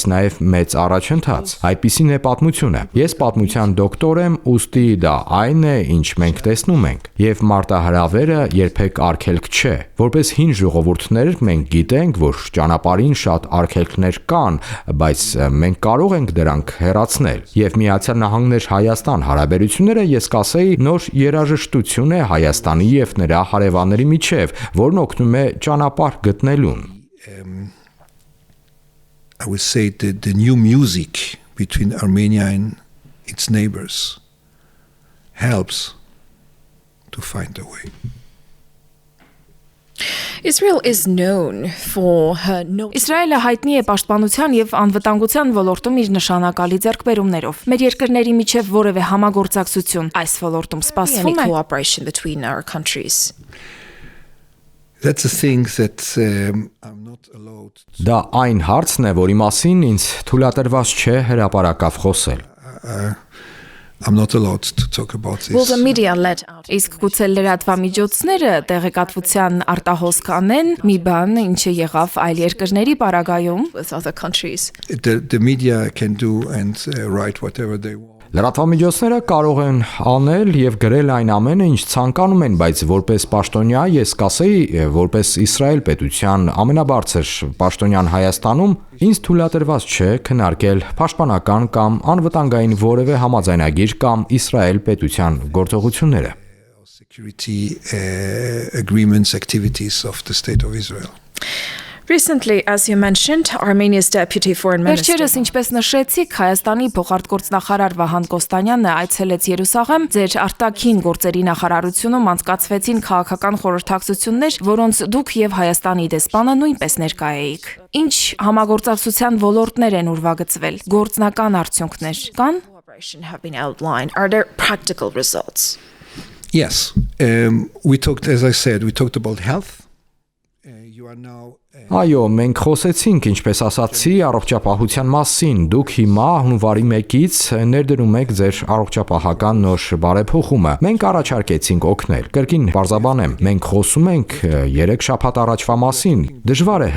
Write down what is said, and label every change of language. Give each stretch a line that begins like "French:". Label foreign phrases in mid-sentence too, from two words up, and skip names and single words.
Armenian: նաև մեծ առաջընթաց։ Այդպիսին է պատմությունը։ Ես պատմության դոկտոր եմ, ուստի դա այն է, ինչ մենք տեսնում ենք, եւ մարտահրավերը երբեք արգելք չէ։ Որպես հին ժողովուրդներ մենք գիտենք, որ ճանապարհին շատ արգելքներ կան, բայց մենք կարող ենք դրանք հեռացնել։ Եվ Միացյալ Նահանգներ Հայաստան հարաբերությունները ես կասեի նոր երաժշտություն է Հայաստանի եւ նրա հարևանների միջև, որն օգնում է ճանապարհ գտնելուն։
English: I would say the new music between Armenia and its neighbors helps to find a way. Israel is known for her
Armenian: Իսրայելը հայտնի է պաշտպանության եւ անվտանգության ոլորտում իր նշանակալի ձեռքբերումներով։ Մեր երկրների միջև որևէ համագործակցություն այս ոլորտում սպասվում է։
English: cooperation between our countries. That's a thing that I'm not allowed to...
Armenian: Դա այն հարցն է, որի մասին ինձ թույլատրված չէ հրապարակավ խոսել։
English: I'm not allowed to talk about this. Will the media let out
Armenian: Իսկ գուցե լրատվամիջոցները տեղեկատվության արտահոսք կանեն մի բան, ինչը եղավ այլ երկրների պարագայում։
English: with other countries? The media can do and write whatever they want.
Armenian: Լրատվամիջոցները կարող են անել եւ գրել այն ամենը, ինչ ցանկանում են, բայց որպես պաշտոնյա ես կասեի, որպես Իսրայել պետության ամենաբարձր պաշտոնյան Հայաստանում, ինձ թույլատրված չէ քննարկել պաշտպանական կամ անվտանգային որևէ համաձայնագիր կամ Իսրայել պետության գործողությունները։
English: Security agreements, activities of the State of Israel. Recently, as you mentioned, Armenia's deputy foreign minister
Armenian: Վերջերս, ինչպես նշեցիք, Հայաստանի փոխարտգործնախարար Վահան Կոստանյանը այցելեց Երուսաղեմ, ձեր արտաքին գործերի նախարարությունում անցկացվեցին քաղաքական խորհրդակցություններ, որոնց դուք եւ Հայաստանի դեսպանը նույնպես ներկա էիք։ Ինչ համագործակցության ոլորտներ են ուրվագծվել, գործնական արդյունքներ կան։
English: cooperation have been outlined. Are there practical results? Yes, we talked, as I said, we talked about health. You are now...
Armenian: Այո, մենք խոսեցինք, ինչպես ասացի, առողջապահության մասին։ Դուք հիմա հունվարի 1-ից ներդրում եք ձեր առողջապահական նոր բարեփոխումը։ Մենք առաջարկեցինք օգնել։ Կրկին բարձաբանեմ, մենք խոսում ենք 3 շաբաթ առաջվա մասին։ Դժվար է